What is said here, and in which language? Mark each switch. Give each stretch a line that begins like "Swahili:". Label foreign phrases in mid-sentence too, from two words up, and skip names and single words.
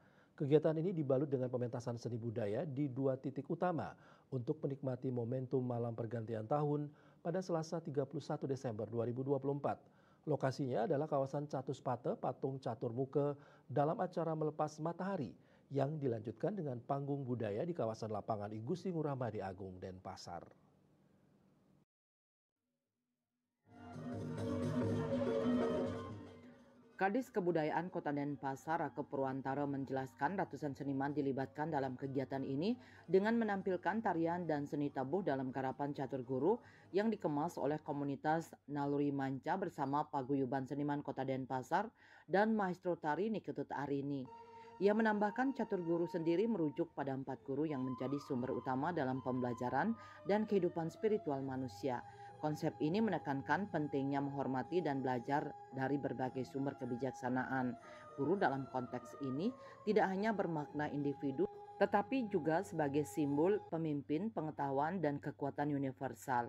Indonesian: Kegiatan ini dibalut dengan pementasan seni budaya di dua titik utama untuk menikmati momentum malam pergantian tahun pada Selasa 31 Desember 2024. Lokasinya adalah kawasan Catuspate, Patung Catur Muka dalam acara melepas matahari yang dilanjutkan dengan panggung budaya di kawasan lapangan I Gusti Ngurah Madi Agung, Denpasar. Kadis Kebudayaan Kota Denpasar, Rake Purwantara menjelaskan ratusan seniman dilibatkan dalam kegiatan ini dengan menampilkan tarian dan seni tabuh dalam garapan catur guru yang dikemas oleh komunitas Naluri Manca bersama Paguyuban Seniman Kota Denpasar dan Maestro Tari Niketut Arini. Ia menambahkan catur guru sendiri merujuk pada 4 guru yang menjadi sumber utama dalam pembelajaran dan kehidupan spiritual manusia. Konsep ini menekankan pentingnya menghormati dan belajar dari berbagai sumber kebijaksanaan. Guru dalam konteks ini tidak hanya bermakna individu, tetapi juga sebagai simbol pemimpin, pengetahuan, dan kekuatan universal.